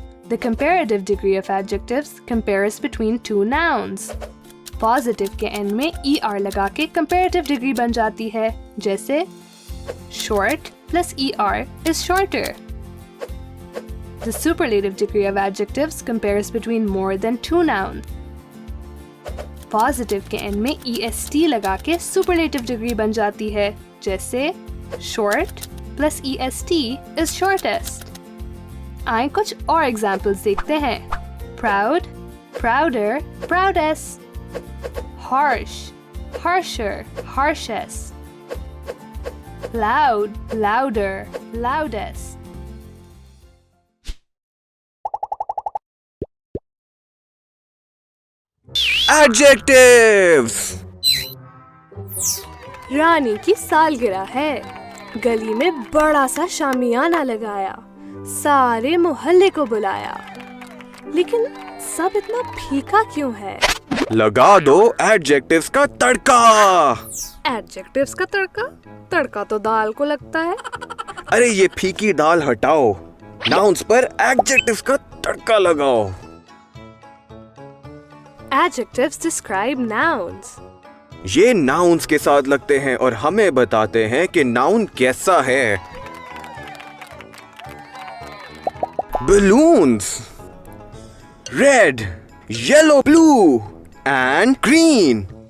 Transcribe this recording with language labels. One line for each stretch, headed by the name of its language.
English: The comparative degree of adjectives compares between 2 nouns.
Hindi: Positive के end में ER लगा के comparative degree बन जाती है, जैसे
English: short plus ER is shorter. The superlative degree of adjectives compares between more than 2 nouns.
Hindi: Positive के end में EST लगा के superlative degree बन जाती है, जैसे short
English: plus est is shortest.
Hindi: आइए कुछ और एग्जाम्पल्स देखते हैं.
English: Proud, prouder, proudest. Harsh, harsher, harshest. Loud, louder, loudest. Adjectives.
Hindi: रानी की सालगिरह है. गली में बड़ा सा शामियाना लगाया. सारे मोहल्ले को बुलाया. लेकिन सब इतना फीका क्यों है? लगा दो एडजेक्टिव्स का तड़का. एडजेक्टिव्स का तड़का? तड़का तो दाल को लगता है. अरे ये फीकी दाल हटाओ. नाउन्स पर एडजेक्टिव्स का तड़का लगाओ.
English: Adjectives describe nouns.
Hindi: ये नाउन्स के साथ लगते हैं और हमें बताते हैं कि नाउन कैसा है.
English: Balloons, red, yellow, blue and green.